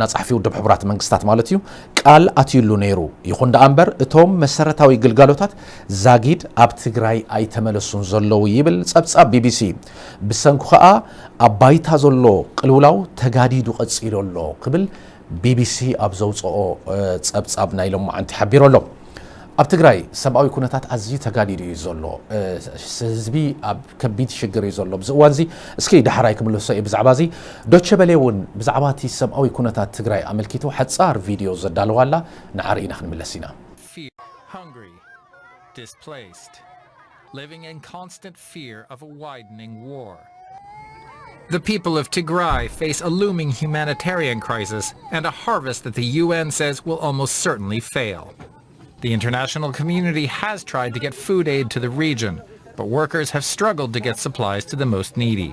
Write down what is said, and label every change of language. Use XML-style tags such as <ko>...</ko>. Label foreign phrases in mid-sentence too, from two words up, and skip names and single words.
<ti>ጸሓፊ ውድብ ሕቡራት መንግስታት ማለት እዩ ቃል ኣትይሉ ነይሩ ይኹን እምበር እቶም መሰረታዊ ግልጋሎታት ዛጊድ ኣብ ትግራይ ኣይተመለሱን ዘለው ይብል ጸብጻብ ቢቢሲ ብሰንኩ ከዓ ኣብ ባይታ ዘሎ ቅልውላው ተጋዲዱ ቀጺሉ ኣሎ ክብል ቢቢሲ ኣብ ዘውጽኦ ጸብጻብ ናይ ሎማዓንቲ ሓቢሩ ኣሎ ኣብ ትግራይ ሰብኣዊ ኩነታት ኣዝዩ ተጋዲዱ እዩ ዘሎ ህዝቢ ኣብ ከቢድ ሽግር እዩ ዘሎ ብዚ እዋን እዚ እስኪ ዳሕራይ ክምልሶ እየ ብዛዕባ እዚ ዶቸ በለ እውን ብዛዕባ እቲ ሰብኣዊ ኩነታት ትግራይ ኣመልኪቱ ሓጻር ቪድዮ ዘዳልዋላ ንዓርኢና ክንምለስ ኢና</ti> <en>hungry displaced living in constant fear of a widening war The people of Tigray face a looming humanitarian crisis and a harvest that the UN says will almost certainly fail. The international community has tried to get food aid to the region, but workers have struggled to get supplies to the most needy.</en>